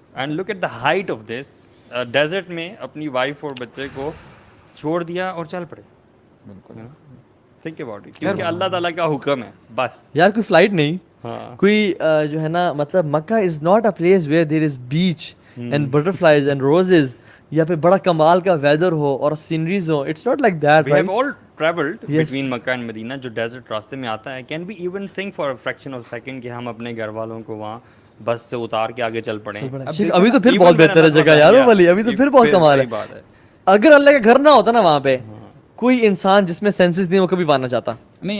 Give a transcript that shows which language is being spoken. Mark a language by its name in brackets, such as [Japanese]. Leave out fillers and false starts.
[English] and look at the height of this, [Urdu] desert میں اپنی wife اور بچے کو چھوڑ دیا اور چل پڑے. بالکل [English] think about it, [Urdu] کیونکہ اللہ تعالیٰ کا حکم ہے بس. یار کوئی فلائٹ نہیں, کوئی جو ہے نا, مطلب [English] Makkah is not a place where there is beach and butterflies and roses. [Urdu] یا پھر بڑا کمال کا ویدر ہو اور sceneries ہو. [English] It's not like that. We have all traveled between Makkah and Medina. [Urdu] جو ڈیزرٹ راستے میں آتا ہے, [English] can we even think for a fraction of a second [Urdu] کہ ہم اپنے گھر والوں کو وہاں بس سے اتار کے آگے چل پڑیں؟ ابھی تو پھر بہت بہتر ہے جگہ یار وہ والی, ابھی تو پھر بہت کمال ہے. اگر اللہ کا گھر نہ ہوتا نا وہاں پہ, کوئی انسان جس میں سینسز نہیں وہ کبھی آنا چاہتا نہیں.